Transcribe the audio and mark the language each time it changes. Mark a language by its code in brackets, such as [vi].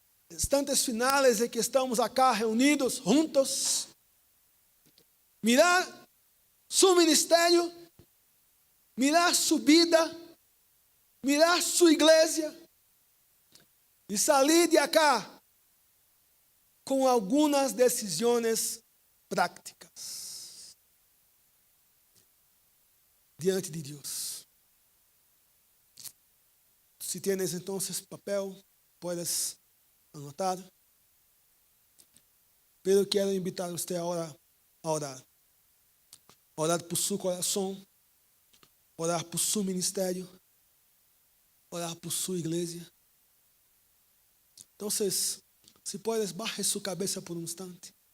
[es] instantes finales [pt] em que estamos [es] acá [pt] reunidos juntos, [es] mirar su ministério, mirar su vida, mirar su igreja [pt] e sair de [es] acá [pt] com algumas decisões práticas diante de Deus. [es] Si tienes entonces papel, puedes anotar. Pero [pt] quero [es] invitar [pt] você agora a orar. Orar por seu coração, orar por seu ministério, orar por sua igreja. Então, [es] se puedes, baje [pt] sua cabeça por um instante.